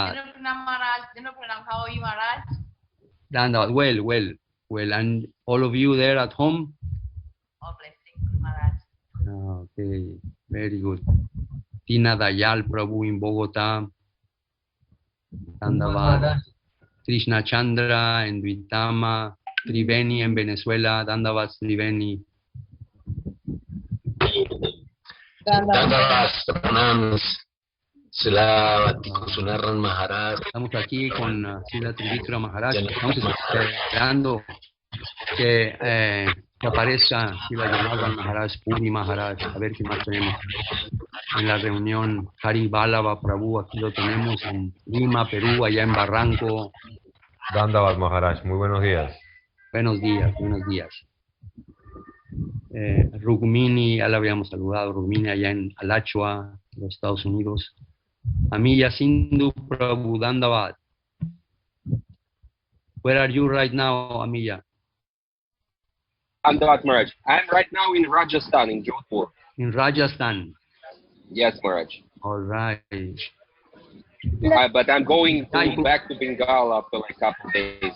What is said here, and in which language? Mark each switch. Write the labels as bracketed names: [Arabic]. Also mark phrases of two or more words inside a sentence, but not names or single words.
[English] Maharaj, how are you, Maharaj? Dandavad, well. Well, and all of you there at home? All blessings, Maharaj. Okay, very good. Tina Dayal Prabhu in Bogotá. [Spanish] Dandavat. Krishna Chandra en Duitama. Triveni en Venezuela. Dandavat Triveni. Dandavat, pranams. Sila Kusunaran Maharaj. Estamos aquí con Sila Trivikra Maharaj. Estamos esperando que aparezca Sila Janardan Maharaj, Puri Maharaj. A ver qué más tenemos. En la reunión Hari Balava Prabhu, aquí lo tenemos en Lima, Perú, allá en Barranco. Dandavat Maharaj, muy buenos días. Buenos días, buenos días. Rukmini, ya la habíamos saludado, Rukmini allá en Alachua, los Estados Unidos. Amiya Sindhu Prabhu, Dandavat. [English] Where are you right now, Amiya? Dandavat Maharaj. I'm right now in Rajasthan, in Jodhpur. In Rajasthan. Yes, Maharaj. All right. But I'm going back to Bengal after like a couple of days.